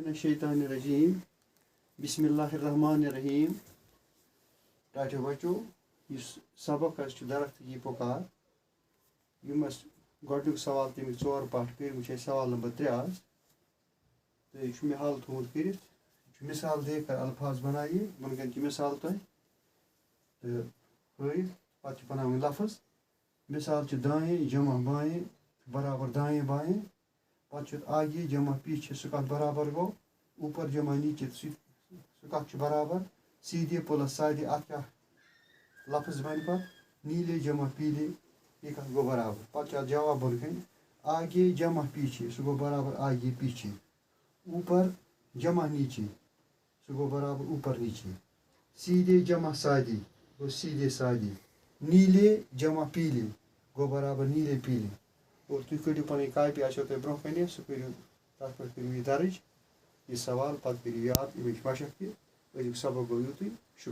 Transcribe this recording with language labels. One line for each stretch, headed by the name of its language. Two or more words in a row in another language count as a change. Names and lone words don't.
Arabic: من الشيطان الرجيم. بسم الله الرحمن الرحيم.
Kashmiri: ٹاٹھو بچو اس سبق
Urdu: درخت کی پکار
Kashmiri: گۄڈنیُک سوال تمیُک 4 پاٹ کٔرۍ وٕچھ اَسہِ سوال نمبر 3 آز تہٕ یہِ چھُ مےٚ حل تھوٚمُت کٔرِتھ یہِ چھُ
Urdu: مثال دے کر الفاظ بنائیے
Kashmiri: بۄنہٕ کَنہِ چھِ مثال تۄہہِ تہٕ ہٲیِتھ پَتہٕ چھِ بناوٕنۍ لفظ مثال چھِ
Urdu: دائیں جمع بائیں برابر دائیں بائیں
Kashmiri: پَتہٕ چھُ
Urdu: آگے جمع پیچھے
Kashmiri: سُہ کَتھ برابر گوٚو
Urdu: اوپر جمع
Kashmiri: نیچے سُہ کَتھ چھُ برابر
Urdu: سیدھے پلس سادھے
Kashmiri: اَتھ کیٛاہ لفظ بنہِ پَتہٕ
Urdu: نیلے جمع پیلے
Kashmiri: یہِ کَتھ گوٚو برابر پَتہٕ چھُ اَتھ جواب بۄنہٕ کَنہِ
Urdu: آگے جمع پیچھے
Kashmiri: سُہ گوٚو
Urdu: برابر آگے پیچھے اوپر جمع نیچے
Kashmiri: سُہ گوٚو
Urdu: برابر اوپر نیچے سیدھے جمع سادھے
Kashmiri: گوٚو
Urdu: سیدھے سادھے نیلے جمع پیلے
Kashmiri: گوٚو
Urdu: برابر نیلے پیلے اور
Kashmiri: تُہۍ کٔڑِو پَنٕنۍ کاپی آسیو تۄہہِ برونٛہہ کَنہِ سُہ کٔرِو تَتھ پٮ۪ٹھ کٔرِو یہِ درٕج یہِ سوال پَتہٕ کٔرِو یاد اَمِچ مشق تہِ أزیُک سبق گوٚو یُتُے شُکریہ